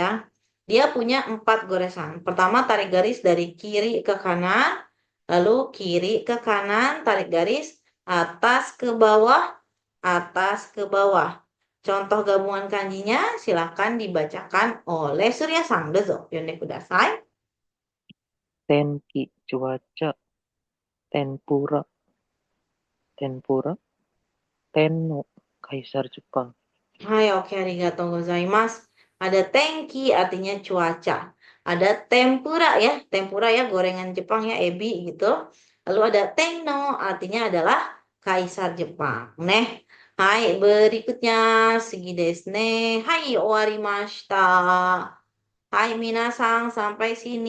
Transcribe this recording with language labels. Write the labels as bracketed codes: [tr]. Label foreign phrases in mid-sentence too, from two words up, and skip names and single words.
[id] Dia punya 4 goresan. Pertama tarik garis dari kiri ke kanan, lalu kiri ke kanan, tarik garis atas ke bawah, atas ke bawah. Contoh gabungan kanjinya silakan dibacakan oleh Surya Sang Dozo. [ja] 読んでください. [id] Tenki cuaca, tempura, tempura, tenno kaisar Jepang. Hai, oke, [ja] ありがとうございます. [id] Ada tenki artinya cuaca. Ada tempura ya, tempura ya gorengan Jepang ya, ebi gitu. Lalu ada tenno artinya adalah kaisar Jepang. [ja] ねえ、はい berikutnya せぎですね. はい、終わりました。はい皆さん, [id] sampai sini.